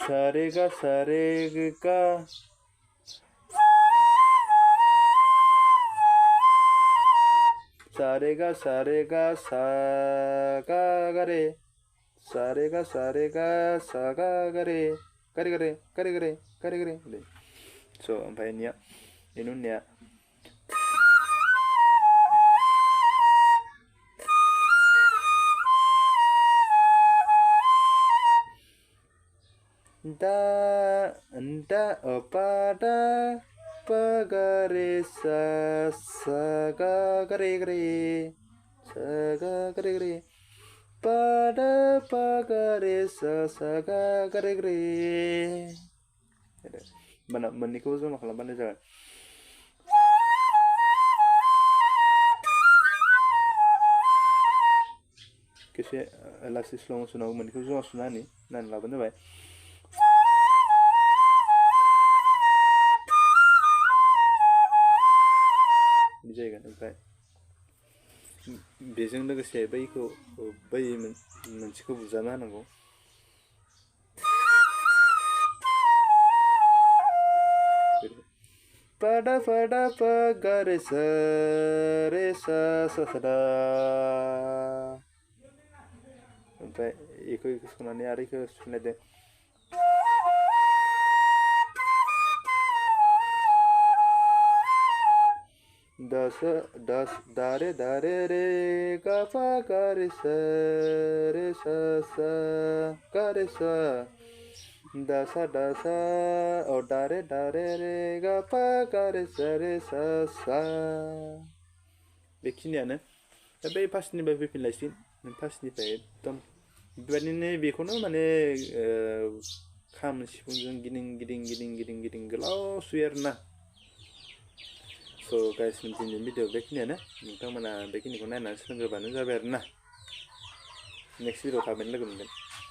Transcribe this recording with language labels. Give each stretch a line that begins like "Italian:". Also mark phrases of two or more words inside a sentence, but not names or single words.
Bodo: रे गा सा रे गा सा रे गा सा रे गा सा गा गा रे सा रे गा सा रे गा सा गा गा रे गा रे गा रे गा रे गा रे गा रे गा रे so ओमफ्राय निया बेनि उननिया da da pa da pa ga re sa sa ga ga re sa ga ga re pa da pa ga re sa sa ga ga re mana मोननैखौबो जमा खालामबानो जागोन खेबसे लासै स्ल' मोसनाव मोननैखौ जमा सुना होनि नायना लाबानो जाबाय बिदि जाहैगोन ओमफ्राय बेजों लोगोसे बैखौ बै मोनसेखौ बुजाना होनांगौ pa da pa ga re sa sa sa da ओमफ्राय बेखौ सुनानै आरो बेखौ सुफिनलायदो दस da re ga pa ga re sa sa ga re sa da sa oh da re re ga pa ga re sa sa बेखिनियानो दा बै फार्स्टनिफ्राय फैफिनलायसिगोन फार्स्टनिफ्राय एकदम बेबायदिनो बेखौनो माने खाम सिफुंजों गिदिं गिदिं गिदिं गिदिं गिदिं गोलाव सुयो आरोना
English: so guys
Bodo: दिनैनि भिडिअ बेखिनियानो नोंथांमोना बेखिनिखौ नायनानै सोलोंग्रोबानो जाबाय आरोना
English: next video
Bodo: थाबैनो लोगो मोनगोन